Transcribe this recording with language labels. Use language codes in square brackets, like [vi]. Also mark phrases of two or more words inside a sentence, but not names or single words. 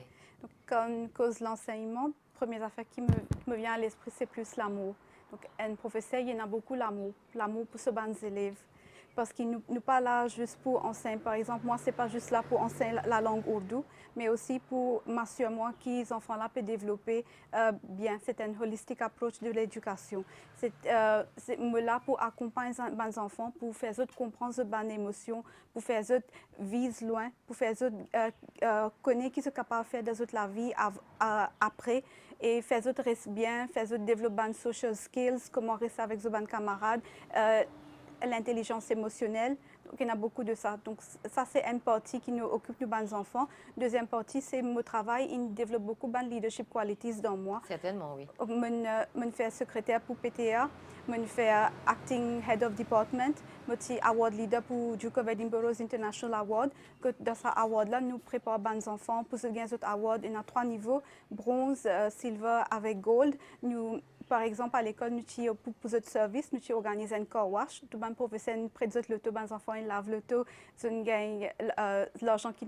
[fr] Donc, quand on cause l'enseignement, la première affaire qui me vient à l'esprit, c'est plus l'amour. Donc, un professeur, il y en a beaucoup l'amour pour ses bons élèves. Parce qu'il n'est pas là juste pour enseigner. Par exemple, moi, ce n'est pas juste là pour enseigner la langue ourdou, mais aussi pour m'assurer moi que les enfants-là peuvent développer bien. C'est une [en] holistic approach [fr] de l'éducation. C'est là pour accompagner les enfants, pour faire eux comprendre les bonnes émotions, pour faire eux vivre loin, pour faire eux connaître qui sont capables de faire des autres la vie après. Et faire eux rester bien, faire eux développer des [en] social skills, [fr] comment rester avec leurs camarades. L'intelligence émotionnelle, donc il y en a beaucoup de ça. Donc ça c'est une partie qui nous occupe de bons enfants. Deuxième partie c'est mon travail, il développe beaucoup de [en] leadership qualities [fr] dans moi. Certainement, oui. Je fais secrétaire pour PTA, je fais [en] acting head of department, [fr] je suis [en] award leader [fr] pour Duke of Edinburgh's International Award. Dans ce award là, nous préparons bons enfants pour ce gagner cet award. Il y a 3 niveaux, bronze, silver avec gold. Nous par exemple, à l'école, nous avons pour notre service, nous avons organisé un [en] car wash. [fr] Tout le monde professeur près de l'auto, les enfants, ils lavent l'auto. Nous gagnons l'argent qui nous